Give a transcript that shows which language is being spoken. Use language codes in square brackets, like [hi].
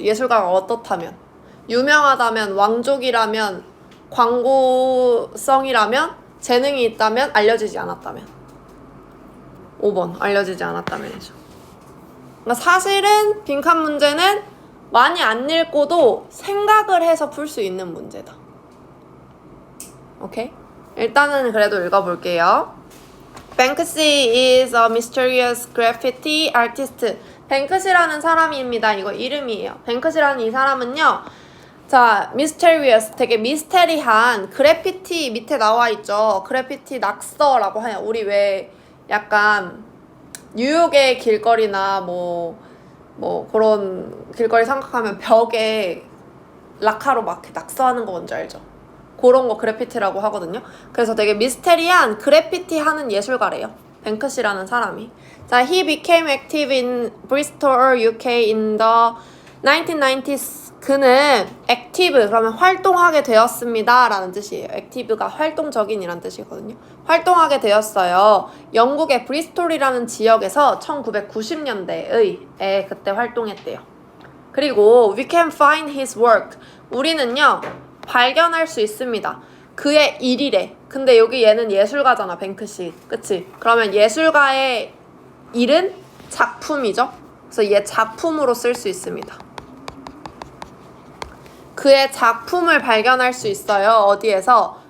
[ko] 예술가가 어떻다면 유명하다면, 왕족이라면, 광고성이라면, 재능이 있다면, 알려지지 않았다면. 5번 알려지지 않았다면이죠. 그러니까 사실은 빈칸 문제는 많이 안 읽고도 생각을 해서 풀 수 있는 문제다. 오케이? 일단은 그래도 읽어볼게요. [en] Banksy is a mysterious graffiti artist. [ko] 뱅크시라는 사람입니다. 이거 이름이에요. 뱅크시라는 이 사람은요. 자, mysterious 되게 미스테리한 그래피티 밑에 나와 있죠. 그래피티 낙서라고 해요. 우리 왜 약간 뉴욕의 길거리나 뭐 그런 길거리 생각하면 벽에 라카로 막 낙서하는 거 뭔지 알죠? 그런 거 그래피티라고 하거든요. 그래서 되게 미스테리한 그래피티 하는 예술가래요. 뱅크시라는 사람이. 자, [en] he became active in Bristol, UK in the 1990s. [ko] 그는 [en] active, [ko] 그러면 활동하게 되었습니다 라는 뜻이에요. [en] active [ko] 가 활동적인이란 뜻이거든요. 활동하게 되었어요. 영국의 브리스톨이라는 지역에서 1990년대에 그때 활동했대요. 그리고 [en] we can find his work. [ko] 우리는요, 발견할 수 있습니다. 그의 일이래. 근데 여기 얘는 예술가잖아, 뱅크시. 그치? 그러면 예술가의 일은 작품이죠. 그래서 얘 작품으로 쓸 수 있습니다. 그의 작품을 발견할 수 있어요. 어디에서?